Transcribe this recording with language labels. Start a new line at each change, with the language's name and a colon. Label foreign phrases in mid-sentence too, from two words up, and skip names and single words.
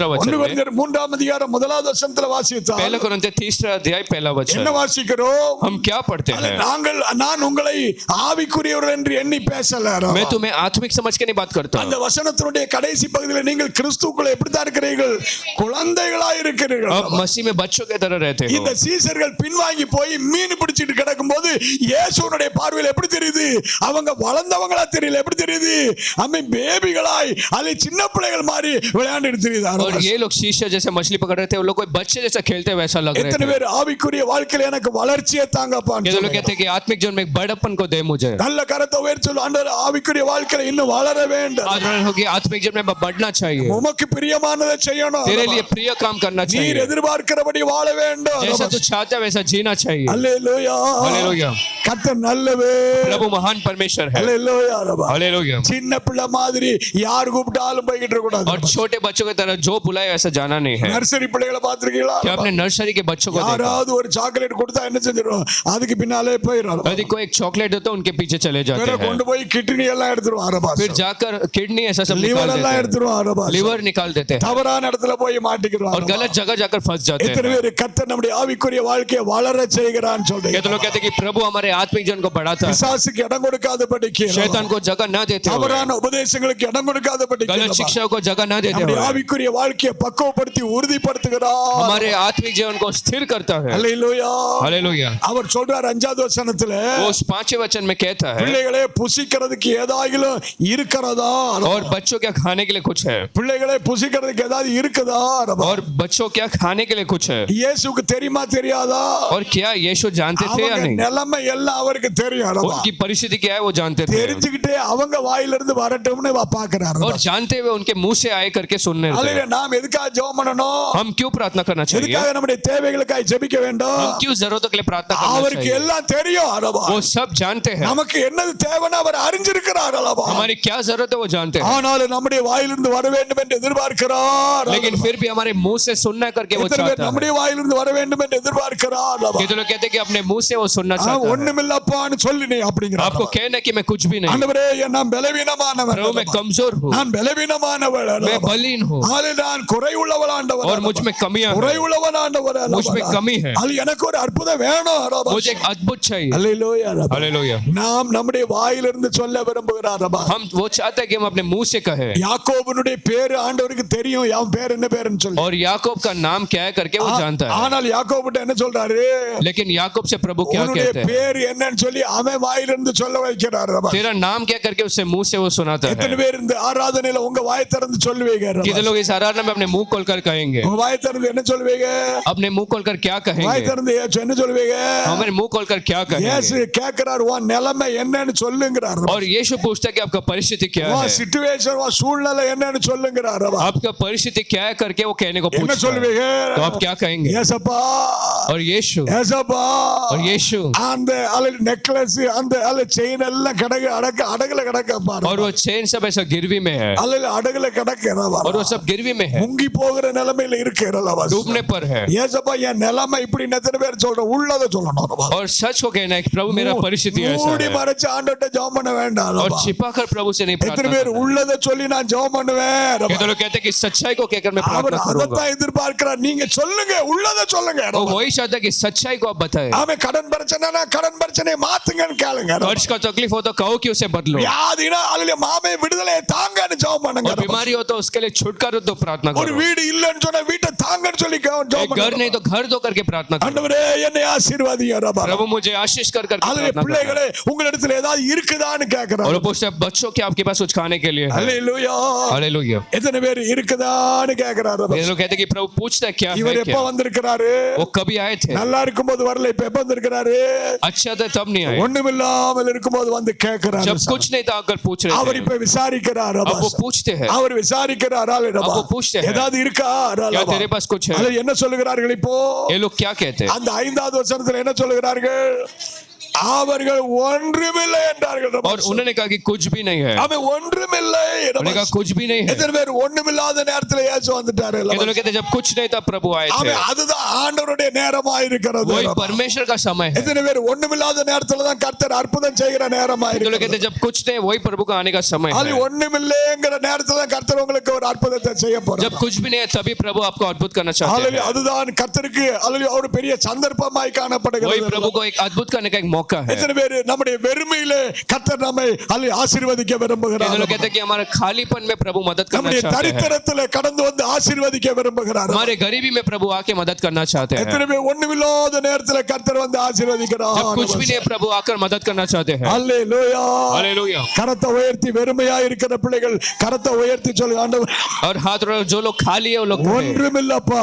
Hindi: 1 वचन में,
Tamil: கொரிந்தியர் 3ஆம் அதிகாரம் 1வது வசனத்துல வாசித்தால்
Hindi: पहला कोरिन्थियों तीसरा अध्याय पहला
Tamil: என்ன
Hindi: वचन
Tamil: வாசிக்கிறோம்?
Hindi: हम क्या पढ़ते हैं?
Tamil: நான் உங்களை ஆவிக்குரியவர் என்று எண்ணி பேசல.
Hindi: मैं तुम्हें आत्मिक समझ के नहीं बात करता.
Tamil: அந்த வசனத்தினுடைய கடைசி பகுதியில் நீங்கள் கிறிஸ்துவுக்குள்ள எப்படித்தான் இருக்கிறீர்கள்? குழந்தைகளாய் இருக்கிறீர்கள்.
Hindi: अब मसीह में बच्चों की तरह रहते हो.
Tamil: இந்த சீசர்கள் பின்வாங்கி போய் மீன் பிடிச்சிட்டு கிடக்கும்போது இயேசுனுடைய பார்வையில் எப்படி தெரியுது? அவங்க வளர்ந்தவங்களா தெரியல. எப்படி தெரியுது? அம்மே பேபிகளாய் அல்ல சின்ன பிள்ளைகள் மாதிரி விளையாண்டுட்டு தெரியுது.
Hindi: और ये लोग शीशे जैसे मछली पकड़ रहे थे, वो लोग कोई बच्चे जैसा खेलते वैसा लग रहे
Tamil: எத்தனை
Hindi: थे.
Tamil: பேர் ஆவிக்குரிய வாழ்க்கையில எனக்கு வளர்ச்சியை தாங்கப்பான்னு
Hindi: ये लोग
Tamil: சொல்லுங்க.
Hindi: कहते हैं कि आत्मिक जीवन में एक बड़प्पन को दे मुझे.
Tamil: நல்ல கரத்தை உயர்த்தி சொல்லு, ஆண்டவரே ஆவிக்குரிய வாழ்க்கையில இன்னும் வளர வேண்டும்.
Hindi: आदरण होगी आत्मिक जीवन में बढ़ना चाहिए.
Tamil: உமக்கு பிரியமானதை செய்யணும்.
Hindi: तेरे लिए प्रिय काम करना
Tamil: நீர்
Hindi: चाहिए.
Tamil: எதிர்பார்க்கிறபடி வாழ வேண்டும்.
Hindi: जैसा तू चाहता है वैसा जीना चाहिए.
Tamil: அல்லேலூயா.
Hindi: हालेलुया.
Tamil: கர்த்தர் நல்லவர்.
Hindi: प्रभु महान परमेश्वर है.
Tamil: அல்லேலூயா ரபா.
Hindi: हालेलुया.
Tamil: சின்ன பிள்ளை மாதிரி யார் கூப்பிட்டாலும் போய்கிட்டு இருக்க கூடாது.
Hindi: और छोटे बच्चों की तरह जो बुलाए वैसा जाना नहीं है.
Tamil: நர்சரி பிள்ளைகளை பார்த்திருக்கீங்களா?
Hindi: क्या आपने नर्सरी के बच्चों को देखा?
Tamil: யாராவது ஒரு சாக்லேட் கொடுத்தா என்ன செஞ்சிரும்? அதுக்கு பின்னாலே போயிடும்.
Hindi: यदि कोई एक चॉकलेट देता है उनके पीछे चले जाते
Tamil: வேற
Hindi: हैं.
Tamil: கொண்டு போய் கிட்னி எல்லாம் எடுத்துருவான் அரபா.
Hindi: फिर जाकर किडनी ऐसा सब
Tamil: லிவர்
Hindi: निकाल
Tamil: எல்லாம்
Hindi: देते
Tamil: எடுத்துருவான் அரபா.
Hindi: हैं. लिवर निकाल देते हैं
Tamil: தவறான இடத்துல போய் மாட்டிக்கிறான்.
Hindi: और गलत जगह जाकर फंस जाते
Tamil: எத்தனை
Hindi: हैं.
Tamil: பேர் கர்த்தர் நம்முடைய ஆவிக்குரிய வாழ்க்கையை வளர செய்கிறான்னு சொல்றீங்க?
Hindi: कहते लोग कहते हैं कि प्रभु हमारे आत्मिक जीवन को बढ़ाता है.
Tamil: பிசாசுக்கு இடம் கொடுக்காதபடிக்கு,
Hindi: शैतान को जगह न देते हुए,
Tamil: தவறான உபதேசங்களுக்கு இடம்
Hindi: गलत
Tamil: கொடுக்காதபடிக்கு
Hindi: शिक्षाओं को जगह न देते
Tamil: நம்முடைய
Hindi: हुए
Tamil: ஆவிக்குரிய வாழ்க்கையை பக்குவப்படுத்தி உறுதிப்படுத்துகிறார்.
Hindi: हमारे आत्मिक जीवन को स्थिर करता है.
Tamil: அல்லேலூயா.
Hindi: हालेलुया.
Tamil: அவர் சொல்றார் 5வது வசனத்துல,
Hindi: वो उस 5वें वचन में कहता है
Tamil: பிள்ளைகளே புசிக்கிறதுக்கு ஏதாயிலும் இருக்கிறதா?
Hindi: और बच्चों क्या खाने के लिए कुछ है.
Tamil: பிள்ளைகளே புசிக்கிறதுக்கு ஏதாவது இருக்குதா?
Hindi: और बच्चों क्या खाने के लिए कुछ है.
Tamil: இயேசுக்கு தெரியுமா தெரியாதா?
Hindi: और क्या यीशु जानते थे या
Tamil: அவங்க
Hindi: नहीं?
Tamil: நிலைமை எல்லாம் அவருக்கு தெரியும் அல்லவா?
Hindi: उनकी परिस्थिति क्या है वो जानते थे
Tamil: தெரிஞ்சுக்கிட்டே அவங்க வாயிலிருந்து வரட்டும்னு பாக்குறாரு.
Hindi: और जानते हुए उनके मुंह से आए करके सुनने थे।
Tamil: அல்லேலூயா. நாம் எதுக்காக ஜெபம் பண்ணணும்?
Hindi: हम क्यों प्रार्थना करना चाहिए?
Tamil: எதுக்காக நம்முடைய தேவைகளுக்காக ஜெபிக்க வேண்டும்?
Hindi: हम क्यों जरूरतों के लिए प्रार्थना करना
Tamil: அவருக்கு
Hindi: चाहिए?
Tamil: எல்லாம் தெரியும் அல்லவா?
Hindi: वो सब जानते हैं
Tamil: நமக்கு என்னது தேவைன்னு அவர் அறிஞ்சிருக்கிறார் அல்லவா?
Hindi: हमारी क्या जरूरत है वो जानते हैं,
Tamil: ஆனாலும் நம்முடைய வாயிலிருந்து வர வேண்டும் என்று எதிர்பார்க்கிறார்.
Hindi: लेकिन फिर भी हमारे मुंह से सुनना करके वो
Tamil: எத்தனை பேர்
Hindi: चाहता है।
Tamil: நம்முடைய வாயிலிருந்து வர வேண்டும் என்று எதிர்பார்க்கிறார் அல்லவா?
Hindi: ये तो लोग कहते हैं कि अपने मुंह से वो सुनना चाहता है।
Tamil: ஒண்ணுமில்லப்பான்னு சொல்லினே அப்படிங்கிறார்.
Hindi: आपको कहना कि मैं कुछ भी नहीं,
Tamil: ஆண்டவரே நான் பலவீனமானவன்.
Hindi: प्रभु मैं कमजोर हूँ,
Tamil: நான் பலவீனமானவன்.
Hindi: मैं बलहीन हूँ
Tamil: நான் குறைவுள்ளவன் ஆண்டவரே.
Hindi: और मुझ में कमियां हैं,
Tamil: குறைவுள்ளவன் ஆண்டவரே.
Hindi: मुझ में कमी है,
Tamil: அது எனக்கு ஒரு அற்புதம் வேணும் அல்லவா?
Hindi: मुझे एक अद्भुत चाहिए।
Tamil: அல்லேலூயா.
Hindi: हालेलुया।
Tamil: நாம் நம்முடைய வாயிலிருந்து சொல்ல விரும்புகிறார் அல்லவா?
Hindi: हम वो चाहते हैं कि हम अपने मुंह से कहें,
Tamil: யாக்கோபுனுடைய பேரு ஆண்டவருக்கு தெரியும். அவன் பேர் என்ன பேருன்னு சொல்லி.
Hindi: और याकूब का नाम क्या है करके वो जानता है।
Tamil: ஆனால் யாக்கோபுட்ட என்ன சொல்றாரு?
Hindi: लेकिन याकूब से प्रभु क्या
Tamil: உன்னுடைய
Hindi: कहते हैं,
Tamil: பேர் என்னன்னு சொல்லி அவன் வாயிலிருந்து சொல்ல வைக்கிறார் அல்லவா?
Hindi: तेरा नाम क्या करके उससे मुंह से वो सुनाता
Tamil: எத்தனை
Hindi: है।
Tamil: பேர் இந்த ஆராதனையில உங்க வாயை திறந்து சொல்லுவீங்க அல்லவா?
Hindi: कितने लोग इस आराधना में अपने मुंह खोलकर कहेंगे,
Tamil: உங்க வாயை திறந்து என்ன சொல்லுவீங்க?
Hindi: अपने मुंह खोलकर क्या
Tamil: வாயை
Hindi: कहेंगे,
Tamil: திறந்து என்ன சொல்லுவீங்க?
Hindi: हमारे मुंह खोलकर क्या
Tamil: இயேசு
Hindi: कहेंगे।
Tamil: கேக்குறார், உன் நிலைமை என்னன்னு சொல்லுங்கிறார்.
Hindi: और यीशु पूछता है कि आपका परिस्थिति क्या
Tamil: உன்
Hindi: है,
Tamil: சிச்சுவேஷன் உன் சூழ்நிலை என்னன்னு சொல்லுங்கிறார்.
Hindi: आपका परिस्थिति क्या है करके वो कहने को
Tamil: என்ன
Hindi: पूछता है।
Tamil: சொல்லுவீங்க?
Hindi: तो आप क्या कहेंगे,
Tamil: ஏசப்பா,
Hindi: और यीशु,
Tamil: ஏசப்பா.
Hindi: और यीशु,
Tamil: அந்த நெக்லஸ் அந்த செயின் எல்லாம் அடகுல கிடக்க பாரு.
Hindi: और वो चेन सब ऐसा गिरवी में है,
Tamil: அடகுல கிடக்கிறவா
Hindi: और वो सब गिरवी में है,
Tamil: முங்கி போகிற நிலைமையில இருக்கிறவா.
Hindi: डूबने पर है।
Tamil: ஏசப்பா என் நிலைமை இப்படி எத்தனை பேர் சொல்றோம்? உள்ளத சொல்லணும்.
Hindi: और सच को कहना है कि प्रभु मेरा परिस्थिति ऐसा
Tamil: மூடி
Hindi: है,
Tamil: மறைச்சு ஆண்டவர்ட்ட ஜெபம் பண்ண வேண்டாம்.
Hindi: और छिपा कर प्रभु से नहीं
Tamil: எத்தனை
Hindi: प्रार्थना
Tamil: பேர்
Hindi: करना है।
Tamil: உள்ளத சொல்லி நான் ஜெபம் பண்ணுவேன்?
Hindi: ये तो लोग कहते हैं कि सच्चाई को कहकर मैं
Tamil: அவர்
Hindi: प्रार्थना करूंगा,
Tamil: அதைத்தான் எதிர்பார்க்கிறார். நீங்க சொல்லுங்க, உள்ளத சொல்லுங்க.
Hindi: वो वही चाहता है कि सच्चाई को आप बताएं।
Tamil: அவன் கடன் பிரச்சனைனா கடன் பிரச்சனையை மாத்துங்கன்னு கேளுங்க.
Hindi: कर्ज का तकलीफ हो तो कहो कि उसे बदलो,
Tamil: வியாதினா அதுல மாமே விடுதலையை தாங்கன்னு ஜெபம் பண்ணுங்க.
Hindi: और बीमारी हो तो उसके लिए छुटकारा दो प्रार्थना
Tamil: ஒரு
Hindi: करो,
Tamil: வீடு இல்லன்னு சொன்னா வீட்டை தாங்கன்னு சொல்லி ஜெபம்
Hindi: एक घर
Tamil: பண்ணுங்க.
Hindi: नहीं तो घर दो करके प्रार्थना करो।
Tamil: ஆண்டவரே என்னை ஆசீர்வதிங்க ரப்பா.
Hindi: प्रभु मुझे आशीष कर करके
Tamil: அதுல
Hindi: प्रार्थना करो।
Tamil: பிள்ளைகளே உங்களிடத்துல ஏதாவது இருக்குதான்னு கேக்குறாங்க.
Hindi: और वो पूछते हैं बच्चों के आपके पास कुछ खाने के लिए है।
Tamil: அல்லேலூயா.
Hindi: हालेलुया।
Tamil: எத்தனை பேர் இருக்குதான்னு கேக்குறாரு.
Hindi: ये लोग कहते हैं कि प्रभु पूछता है क्या
Tamil: இவர்
Hindi: है
Tamil: எப்ப
Hindi: क्या,
Tamil: வந்திருக்கிறாரு?
Hindi: वो कभी आए थे,
Tamil: நல்லா இருக்கும்போது வரல, இப்ப எப்ப வந்திருக்கிறாரு?
Hindi: अच्छा था तब नहीं आए,
Tamil: ஒண்ணுமில்லாமல் இருக்கும்போது வந்து கேக்குறாரு.
Hindi: जब कुछ नहीं था आकर पूछ
Tamil: அவர்
Hindi: रहे थे।
Tamil: இப்ப விசாரிக்கிறார்.
Hindi: अब वो पूछते हैं,
Tamil: அவர் விசாரிக்கிறார்.
Hindi: अब वो पूछते हैं,
Tamil: ஏதாவது இருக்கா?
Hindi: क्या तेरे पास कुछ है।
Tamil: அது என்ன சொல்லுகிறார்கள் இப்போ?
Hindi: ये लोग क्या कहते हैं,
Tamil: அந்த 5வது வசனத்துல என்ன சொல்லுகிறார்கள்? அவர்கள் ஒன்றுமில்லை என்றார்கள்.
Hindi: और उन्होंने कहा कि कुछ भी नहीं है,
Tamil: அவன் ஒன்றுமில்லை.
Hindi: उन्होंने कहा कुछ भी नहीं है।
Tamil: எத்தனை பேர் ஒண்ணுமில்லாத நேரத்துல இயேசு வந்துட்டாரு?
Hindi: ये तो लोग कहते हैं जब कुछ नहीं था प्रभु आए थे,
Tamil: அவன் அதுதான் ஆண்டவருடைய நேரமா இருக்கிறது.
Hindi: वही परमेश्वर का समय है।
Tamil: எத்தனை பேர் ஒண்ணுமில்லாத நேரத்துல தான் கர்த்தர் அற்புதம் செய்கிற நேரமா
Hindi: ये तो लोग
Tamil: இருக்கிறது.
Hindi: कहते हैं जब कुछ नहीं वही प्रभु का आने का समय
Tamil: அது
Hindi: है,
Tamil: ஒண்ணுமில்லைங்கிற நேரத்துல தான் கர்த்தர் உங்களுக்கு ஒரு அற்புதத்தை செய்ய போறார்.
Hindi: जब कुछ भी नहीं है तभी प्रभु आपको अद्भुत करना चाहते
Tamil: அல்லேலூயா.
Hindi: हैं।
Tamil: அதுதான் கர்த்தருக்கு அல்லேலூயா ஒரு பெரிய சந்தர்ப்பமாய்
Hindi: वही
Tamil: காணப்படுகிறது.
Hindi: प्रभु को एक अद्भुत करने का एक मौका है।
Tamil: எத்தனை பேர் நம்முடைய வெறுமையிலே கர்த்தர் நம்மை ஆசீர்வதிக்க
Hindi: ये
Tamil: விரும்புகிறார்.
Hindi: तो लोग कहते हैं कि हमारे खालीपन में प्रभु मदद करना
Tamil: நம்முடைய
Hindi: चाहते हैं,
Tamil: தரித்திரத்திலே கடந்து வந்து ஆசீர்வதிக்க விரும்புகிறார்.
Hindi: हमारे गरीबी में प्रभु आके मदद करना चाहते हैं,
Tamil: எத்தனை பேர் ஒண்ணுமில்லாத நேரத்துல கர்த்தர் வந்து
Hindi: जब
Tamil: ஆசீர்வதிக்கிறார்.
Hindi: कुछ भी नहीं प्रभु आकर मदद करना चाहते हैं।
Tamil: அல்லேலூயா.
Hindi: हालेलुया।
Tamil: கரத்தை உயர்த்தி வெறுமையா இருக்கிற பிள்ளைகள் கரத்தை உயர்த்தி சொல்லுங்க, ஆண்டவர்
Hindi: और हाथ उठाओ, जो लोग खाली है वो लोग कहें,
Tamil: ஒன்றுமில்லப்பா.